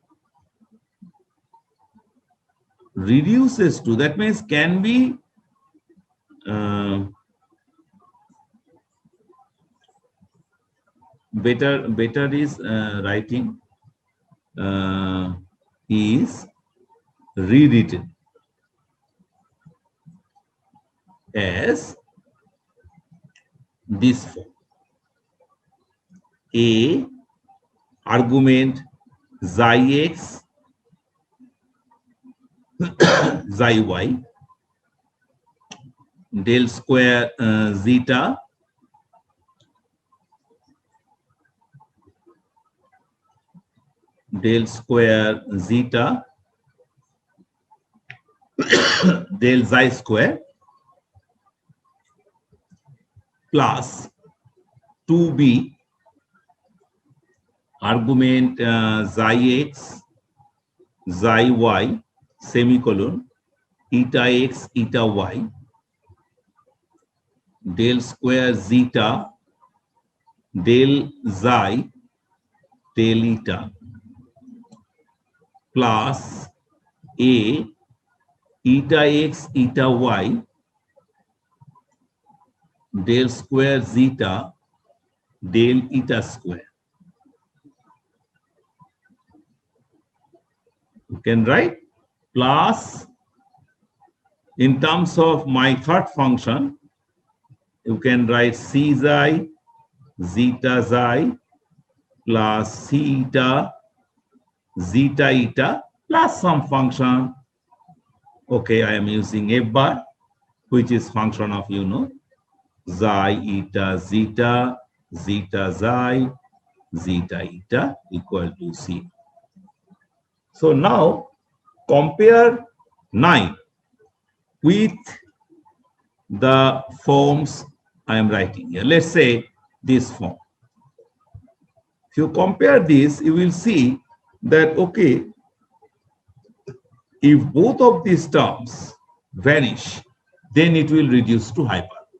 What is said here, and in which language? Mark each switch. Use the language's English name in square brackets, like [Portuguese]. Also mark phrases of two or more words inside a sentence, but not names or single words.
[English] reduces to, that means can be better is writing is rewritten as this form. A argument xi x xi y del square zeta del square zeta del xi square plus 2b argument xi x xi y semicolon eta x eta y del square zeta del xi del eta plus a eta x eta y del square zeta del eta square. You can write plus, in terms of my third function, you can write c xi zeta xi plus c eta zeta eta plus some function. Okay, I am using f bar which is function of, xi, eta, zeta, zeta, xi, zeta, eta equal to C. So now compare 9 with the forms I am writing here. Let's say this form. If you compare this, you will see that, okay, if both of these terms vanish, then it will reduce to hyperbolic.